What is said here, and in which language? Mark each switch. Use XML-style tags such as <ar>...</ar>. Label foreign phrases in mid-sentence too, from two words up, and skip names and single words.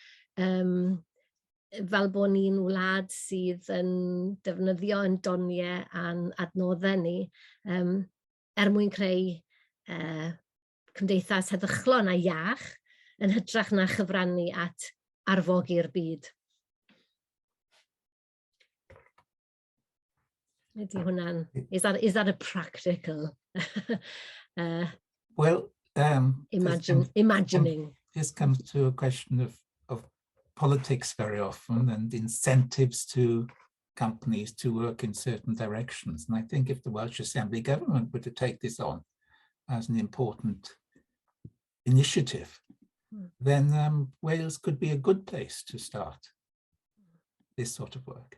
<cy>fel bod ni'n wlad sydd yn defnyddio yn doniau a'n adnoddau ni, mwyn creu cymdeithas heddychlon a iach yn hytrach na chyfrannu at arfogi'r byd. Ydy hwnna'n,</cy> <en>is that a practical imagining? This comes to a question of politics very often, and incentives to companies to work in certain directions. And I think if the Welsh Assembly government were to take this on as an important initiative, then Wales could be a good place to start this sort of work.</en>